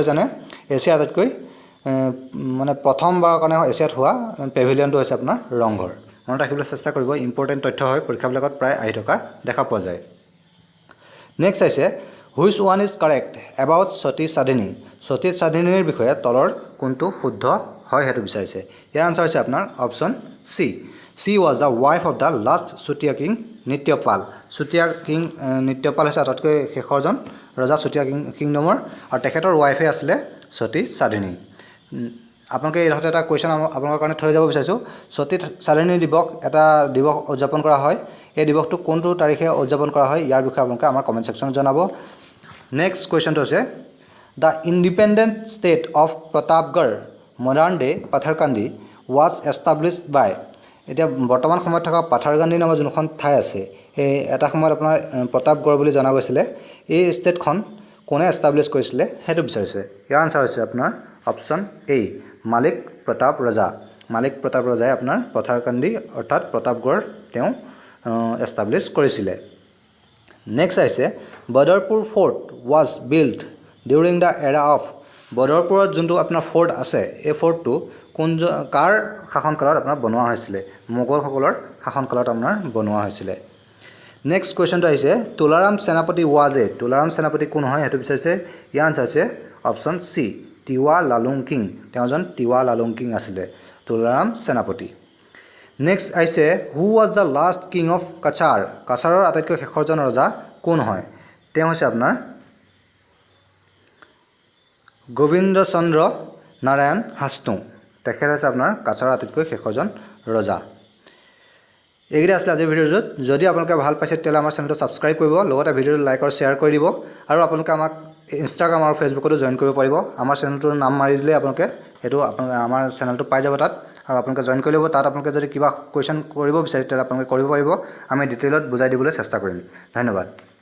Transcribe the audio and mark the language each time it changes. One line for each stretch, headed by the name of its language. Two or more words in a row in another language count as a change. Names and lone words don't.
Assamese: জানে এছিয়াৰ আটাইতকৈ মানে প্ৰথমবাৰৰ কাৰণে এছিয়াত হোৱা পেভিলিয়নটো হৈছে আপোনাৰ ৰংঘৰ মনত ৰাখিবলৈ চেষ্টা কৰিব ইম্পৰ্টেণ্ট তথ্য হয় পৰীক্ষাবিলাকত প্ৰায় আহি থকা দেখা পোৱা যায় নেক্সট আহিছে
English: which one is correct about
Assamese: সতী সাধিনীৰ বিষয়ে তলৰ কোনটো শুদ্ধ হয় সেইটো বিচাৰিছে ইয়াৰ আনচাৰ হৈছে আপোনাৰ অপশ্যন চি
English: She was the wife of the last Sutia king Nityapal.
Assamese: Sutia king Nityapal হৈছে আটাইতকৈ শেষৰজন ৰজা Sutia কিংডমৰ আৰু তেখেতৰ ৱাইফে আছিলে সতী সাধিনী আপোনালোকে এই এটা কোৱেশ্চন আপোনালোকৰ কাৰণে থৈ যাব বিচাৰিছো সতী সাধিনী দিৱস এটা দিৱস উদযাপন কৰা হয় এই দিৱসটো কোনটো তাৰিখে উদযাপন কৰা হয় ইয়াৰ বিষয়ে আপোনালোকে আমাৰ
English: comment section
Assamese: জনাব
English: next question
Assamese: হৈছে
English: The independent state of Pratapgarh modern day Patharkandi was established by
Assamese: এতিয়া বৰ্তমান সময়ত থকা পাথাৰকান্দি নামৰ যোনখন ঠাই আছে এই এটা সময়ত আপোনাৰ প্ৰতাপগড় বুলি জনা গৈছিল এই ষ্টেটখন কোনে এষ্টাবলিশ কৰিছিল হেতু বিচাৰিছে ইয়াৰ আনসাৰ হৈছে আপোনাৰ অপচন এ মালিক প্ৰতাপ ৰজাই আপোনাৰ পাথাৰকান্দি অৰ্থাৎ প্ৰতাপগড় তেওঁ এষ্টাবলিশ কৰিছিল নেক্সট আছে বদৰপুৰ ফৰ্ট
English: was built during the era of
Assamese: বদৰপুৰত যোনটো আপোনাৰ ফৰ্ট আছে এই ফৰ্টটো কোন কাৰ শাসনকালত আপোনাৰ বনোৱা হৈছিল মোগলসকলৰ শাসনকালত আপোনাৰ বনোৱা হৈছিল
English: next question
Assamese: আহিছে তুলাৰাম সেনাপতি তুলাৰাম সেনাপতি কোন হয় হেতু বিচাৰিছে ইয়াৰ আনসাৰ হৈছে অপচন সি তিৱা লালুং কিং তেওঁজন তিৱা লালুং কিং আছিল তুলাৰাম সেনাপতি নেক্সট আহিছে
English: who was the last king of
Assamese: কাছাৰৰ আটাইতকৈ শেষৰজন ৰজা কোন হয় তেওঁ হৈছে আপোনাৰ গোবিন্দ চন্দ্ৰ নাৰায়ণ হাস্তু তেখেত হৈছে আপোনাৰ কাছাৰৰ আটাইতকৈ শেষৰজন ৰজা এইগিটা আছিল আজিৰ ভিডিঅ'টোত যদি আপোনালোকে ভাল পাইছে তেতিয়াহ'লে আমাৰ চেনেলটো ছাবস্ক্ৰাইব কৰিব লগতে ভিডিঅ'টো লাইক আৰু শ্বেয়াৰ কৰি দিব আৰু আপোনালোকে আমাক ইনষ্টাগ্ৰাম আৰু ফেচবুকতো জয়েন কৰিব পাৰিব আমাৰ চেনেলটোৰ নাম মাৰি দিলে আপোনালোকে এটো আমাৰ চেনেলটো পাই যাব তাত আৰু আপোনালোকে জয়েন কৰি ল'ব তাত আপোনালোকে যদি কিবা কোৱেশ্চন কৰিব বিচাৰে তেতিয়াহ'লে আপোনালোকে কৰিব পাৰিব আমি ডিটেইলত বুজাই দিবলৈ চেষ্টা কৰিম ধন্যবাদ